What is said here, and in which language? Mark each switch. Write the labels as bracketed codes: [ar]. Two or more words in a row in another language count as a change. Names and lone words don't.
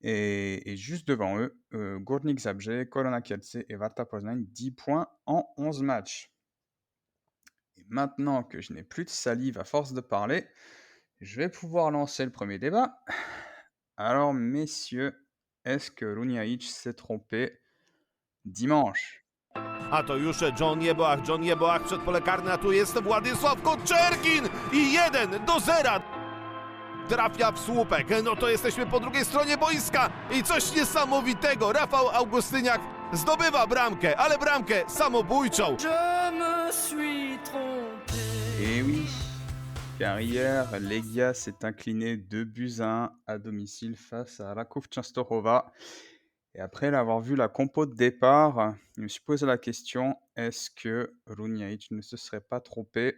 [fr] Et juste devant eux, Górnik Zabrze, Korona Kielce et Warta Poznań, 10 points en 11 matchs. Et maintenant que je n'ai plus de salive à force de parler, je vais pouvoir lancer le premier débat. Alors, messieurs, est-ce que Runjaić s'est trompé dimanche? [pl] A to już John Jeboach przed pole karne, a tu jest Władysław Koczergin i 1-0. Trafia w słupek, no to jesteśmy po drugiej stronie boiska i coś niesamowitego. Rafał Augustyniak zdobywa bramkę, ale bramkę samobójczą. [fr] Et oui, car hier, Legia s'est incliné 2-1 à domicile face à Raków Częstochowa. Et après l'avoir vu la compo de départ, je me suis posé la question, est-ce que Runjaić ne se serait pas trompé?